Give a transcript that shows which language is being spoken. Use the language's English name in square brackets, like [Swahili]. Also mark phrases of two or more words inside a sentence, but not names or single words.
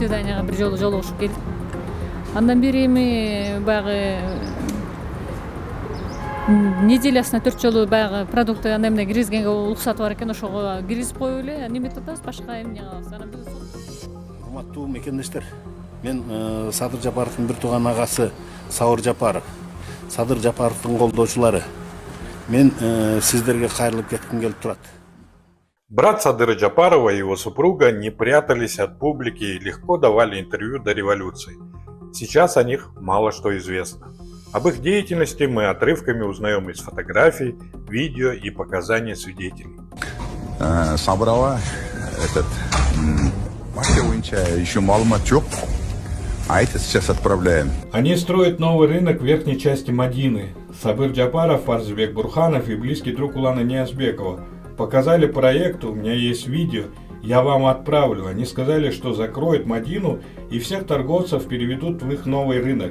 [Kyrgyz] компанияга бир жолу жолугушуп келдик. Андан бери эми баягы неделясына 4 жолу баягы продукты анда эмне киргизгенге уруксаты бар экен, ошого киргизип коюп эле неметип атабыз, башка эмне кылабыз. Анан биз Урматтуу мекендештер, мен Садыр Жапаровдун бир тууган агасы Сауыр Жапаров, Садыр Жапаровдун колдоочулары. Мен сиздерге кайрылып кетким келип турат. [Russian] Брат Садыра Джапарова и его супруга не прятались от публики и легко давали интервью до революции. Сейчас о них мало что известно. Об их деятельности мы отрывками узнаем из фотографий, видео и показаний свидетелей. [Kyrgyz] Сабырова, партия боюнча еще маалымат жок. [Russian] А это сейчас отправляем. Они строят новый рынок в верхней части Мадины. Сабыр Джапаров, Арзбек Бурханов и близкий друг Улана Ниязбекова показали проект, у меня есть видео, я вам отправлю. Они сказали, что закроют Мадину и всех торговцев переведут в их новый рынок.